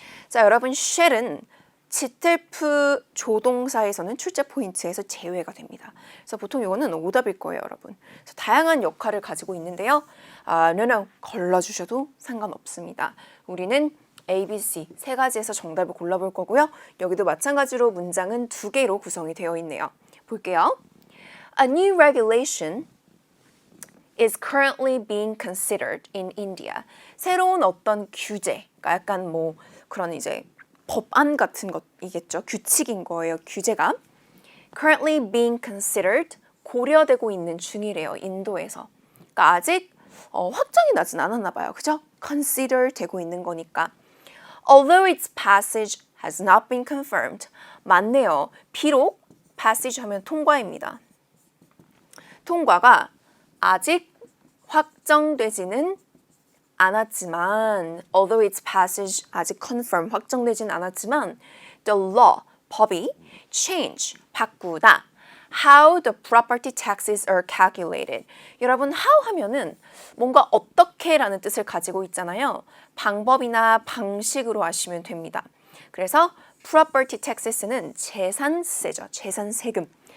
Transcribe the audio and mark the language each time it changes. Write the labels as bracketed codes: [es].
[ko] 자, 여러분 shall은 지틀프 조동사에서는 출제 포인트에서 제외가 됩니다. 그래서 보통 이거는 오답일 거예요, 여러분. 그래서 다양한 역할을 가지고 있는데요. no, 걸러주셔도 상관없습니다. 우리는 A, B, C 세 가지에서 정답을 골라볼 거고요. 여기도 마찬가지로 문장은 2개로 구성이 되어 있네요. 볼게요. [en] A new regulation is currently being considered in India. [ko] 새로운 어떤 규제가 약간 뭐 그런 이제 법안 같은 것이겠죠. 규칙인 거예요. 규제가. [en] Currently being considered, [ko] 고려되고 있는 중이래요. 인도에서. 그러니까 아직 확정이 나진 않았나 봐요. 그죠? Consider 되고 있는 거니까. [en] Although its passage has not been confirmed. [ko] 맞네요. 비록 passage 하면 통과입니다. 통과가 아직 확정되지는 않았지만 [en] although its passage [ko] 아직 confirm 확정되진 않았지만 the law 법이 change 바꾸다 [en] how the property taxes are calculated. [ko] 여러분 how 하면은 뭔가 어떻게라는 뜻을 가지고 있잖아요. 방법이나 방식으로 하시면 됩니다. 그래서 property taxes는 재산세죠. 재산세금.